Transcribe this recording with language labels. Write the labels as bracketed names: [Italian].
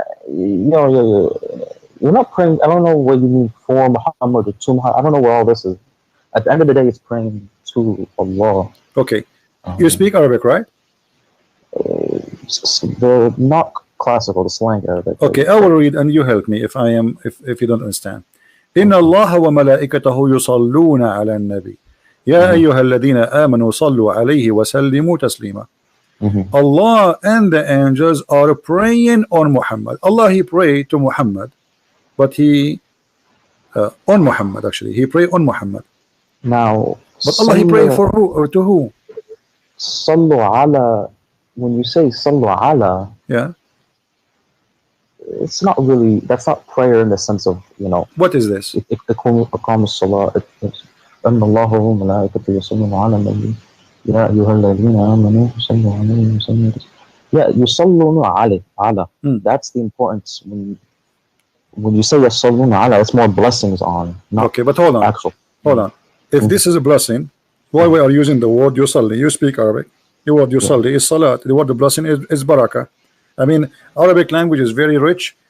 [English] No, you're not praying. I don't know what you mean for Muhammad or to Muhammad. I don't know where all this is. At the end of the day, it's praying to Allah. Okay. You speak Arabic, right? The not classical, the slang Arabic. Okay, I will read and you help me if you don't understand. [Arabic] إن الله وملائكته يصلون على النبي يا أيها الذين آمنوا صلوا عليه وسلموا تسليما. [English] Allah and the angels are praying on Muhammad. Allah, He prayed to Muhammad, but He on Muhammad, actually He prayed on Muhammad. Now, but Allah, He prayed for who or to who? [Arabic] Sallu ala. [English] When you say [Arabic] sallu ala, [English] it's not really. That's not prayer in the sense of, you know. What is this? [Arabic] إقام الصلاة. أن الله وملائكته يصلون على النبي يا أيها الذين آمنوا صلوا عليه وسلموا. [English] Yeah, [Arabic] يصلون على. [English] That's the importance. When you say [Arabic] يصلون على, [English] it's more blessings on. Not okay, but hold on. Actual. Hold on. If this is a blessing, why we are using the word yusalli? You speak Arabic. The word yusalli is salat. The word the blessing is barakah. I mean, Arabic language is very rich.